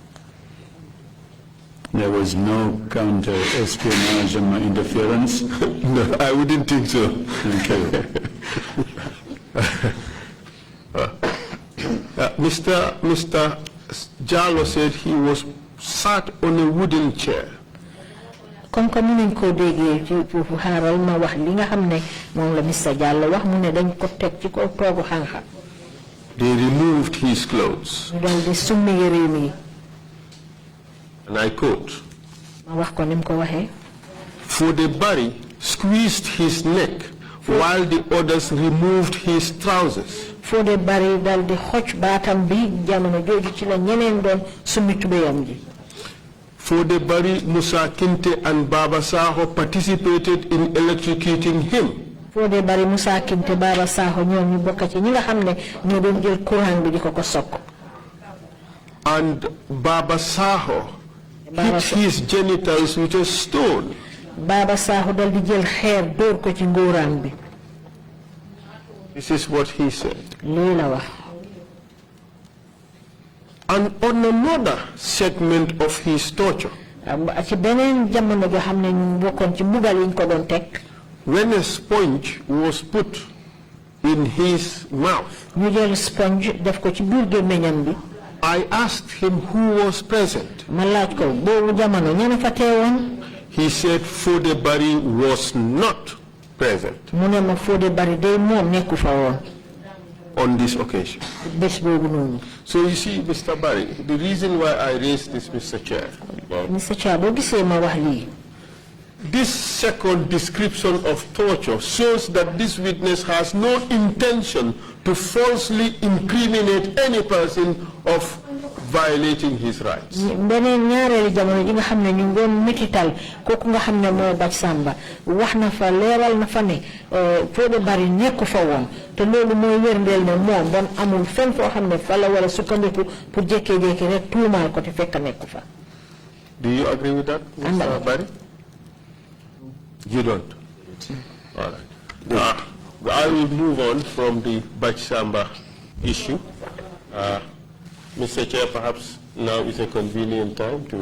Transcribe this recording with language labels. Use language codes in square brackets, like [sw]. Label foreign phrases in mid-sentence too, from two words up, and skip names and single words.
[en] There was no counter-espionage interference? No, I wouldn't think so. Okay. Mr. Jallow said he was sat on a wooden chair. [fr] comme que [wo] mënuñ ko déggee ci foofu xaaral ma wax li nga xam ne moom la Mr. Jallow wax mu ne dañ ko teg ci kaw toogu xànqa. [en] They removed his clothes. [wo] ñu dal di summi yëreem yi. [en] And I quote, [wo] ma wax ko ni mu ko waxee. [en] Foday Barry squeezed his neck while the others removed his trousers. [wo] Foday Barry dal di xoj baatam bi jamono jooju ci la ñeneen doon summi tubéyam ji. [en] Foday Barry, Musa Kinte and Baba Saho participated in electrocuting him. [wo] Foday Barry, Musa Kinte, Baba Saho ñoom ñu bokk ci ñi nga xam ne ñoo doon jël courant bi di ko ko sokk. [en] And Baba Saho hit his genitals with a stone. [wo] Baba Saho dal di jël xeer dóor ko ci ngóoraan bi. [en] This is what he said. [wo] lii la wax. [en] And on another segment of his torture, [wo] ci beneen jamono joo xam ne ñu bokkoon ci mbugal yi ñu ko doon teg. [en] when a sponge was put in his mouth, [wo] ñu jël sponge def ko ci biir gémmiñam bi. [en] I asked him who was present. [wo] ma laaj ko boobu jamono ñana fa teewoon. [en] He said Foday Barry was not present [wo] mu ne ma Foday Barry day moom nekku fa woon. [en] on this occasion. [wo] bés boobu noonu. [en] So you see, Mr. Barry, the reason why I raised this, Mr. Chair, Mr. Chair, [wo] boo gisee ma wax lii. [en] this second description of torture shows that this witness has no intention to falsely incriminate any person of violating his rights. [wo] Beneen ñaareelu jamono ji nga xam ne ñu ngi doon metital kooku nga xam ne mooy Bac Samba wax na fa leeral na fa ne Foday Barry nekku fa woon te loolu mooy wérndeel ne moom bon amul fenn foo xam ne fa la war a sukkandiku pour jékkee-jékki rek tuumaal ko te fekk nekku fa. [en] Do you agree with that, Mr. Barry? You don't? All right. I will move on from the Bac Samba issue. Mr. Chair, perhaps now is a convenient time to...